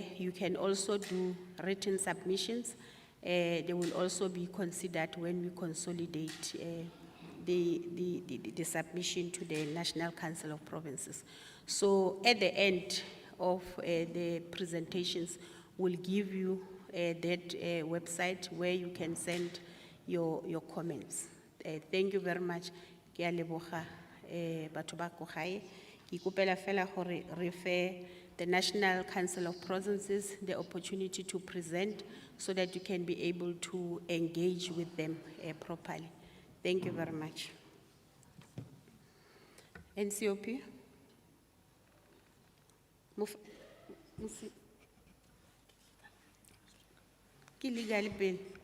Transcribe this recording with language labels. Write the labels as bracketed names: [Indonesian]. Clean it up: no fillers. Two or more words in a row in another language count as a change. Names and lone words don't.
[English] You can also do written submissions. They will also be considered when we consolidate the submission to the National Council of Provinces. So at the end of the presentations, we'll give you that website where you can send your comments. Thank you very much. [Tswana] Ke a leboga batho ba ko gae. Ke ikopela fela gore re fe [English] the National Council of Provinces the opportunity to present so that you can be able to engage with them properly. Thank you very much. NCOP? Ke legal bill.